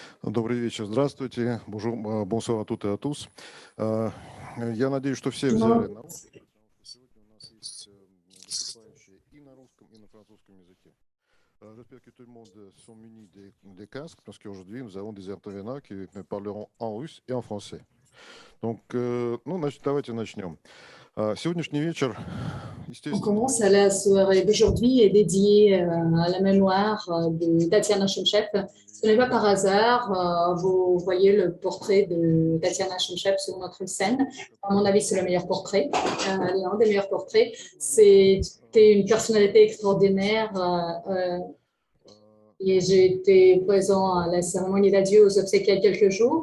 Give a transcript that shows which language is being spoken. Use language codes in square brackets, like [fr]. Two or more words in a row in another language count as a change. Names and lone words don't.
[ru] Добрый вечер, здравствуйте. [fr] Bonsoir à toutes et à tous. [ru] Я надеюсь, что все взяли [fr] Non, [ru] на уроки, потому что сегодня у нас есть выступающие и на русском, и на французском языке. [fr] J'espère que tout le monde sont munis des casques, parce qu'aujourd'hui, nous avons des intervenants qui parleront en russe et en français. Donc, [ru] давайте начнем. Сегодняшний вечер, [fr] on [ru] естественно, [fr] commence. La soirée d'aujourd'hui est dédiée à la mémoire de Tatiana Shomchev. Ce n'est pas par hasard, vous voyez le portrait de Tatiana Shomchev sur notre scène. À mon avis, c'est le meilleur portrait, l'un des meilleurs portraits. C'était une personnalité extraordinaire et j'ai été présent à la cérémonie d'adieu aux obsèques il y a quelques jours.